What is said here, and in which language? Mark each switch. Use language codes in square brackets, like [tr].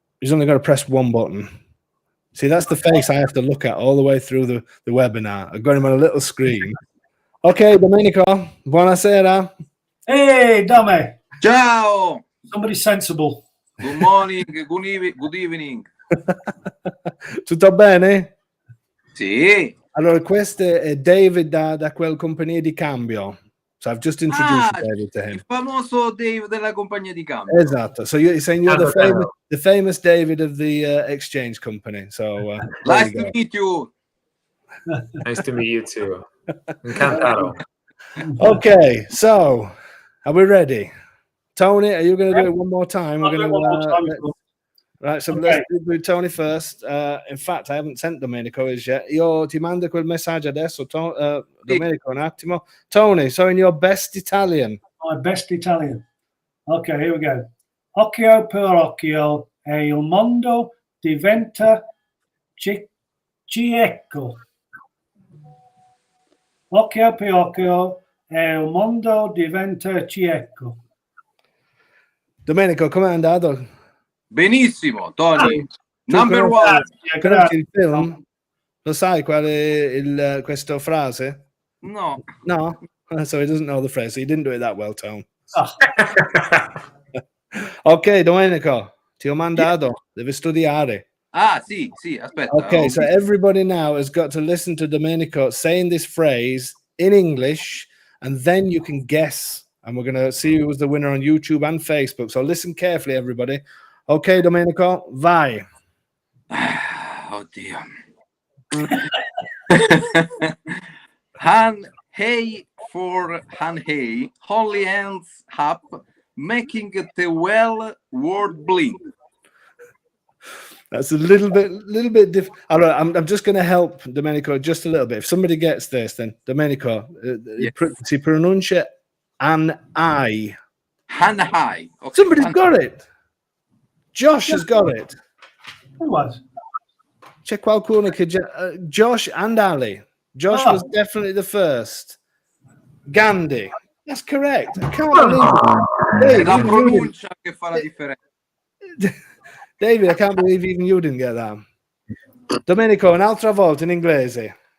[en] He's only got to press one button. See, that's the face I have to look at all the way through the webinar. I've got him on a little screen. Okay, Domenico, buonasera. Hey, Dame. [it] Ciao. [en] Somebody sensible. Good morning, good evening. [it] Tutto bene? Sì. Allora, questo è David da quel compagnia di cambio. [en] So I've just introduced David to him. [it] Il famoso Dave della compagnia di cambio. Esatto. [en] So you're saying you're the famous David of the exchange company. So nice to meet you. Nice to meet you too. Encantado. Okay, so are we ready? Tony, are you going to do it one more time? We're going to. Right, so let's do Tony first. In fact, I haven't sent Domenico his yet. [it] Io ti mando quel messaggio adesso, Domenico, un attimo. [en] Tony, so in your best Italian. My best Italian. Okay, here we go. [it] Occhio per occhio e il mondo diventa cieco. Occhio per occhio e il mondo diventa cieco. Domenico, com'è andato? Benissimo, Tony. [en] Number one. [it] Conosci il film? Lo sai qual è questa frase? No. No? [en] So he doesn't know the phrase. So he didn't do it that well, Tom. [it] Ok, Domenico, ti ho mandato. Devi studiare. Sì, aspetta. [en] Okay, so everybody now has got to listen to Domenico saying this phrase in English, and then you can guess. And we're going to see who was the winner on YouTube and Facebook. So listen carefully, everybody. [it] Ok, Domenico, vai. Oddio. [en] Han hey for han hey, holy hands up, making the well word blink. That's a little bit different. I'm just going to help Domenico just a little bit. If somebody gets this, then Domenico, [it] si pronuncia [en] an I. Han high. Okay. Somebody's got it. Josh has got it. Who was? [it] C'è qualcuno che Josh and Ali. [en] Josh was definitely the first. Gandhi. That's correct. I can't believe it. [it] La pronuncia che fa la differenza. [en] David, I can't believe even you didn't get that. [it] Domenico, un'altra volta in inglese.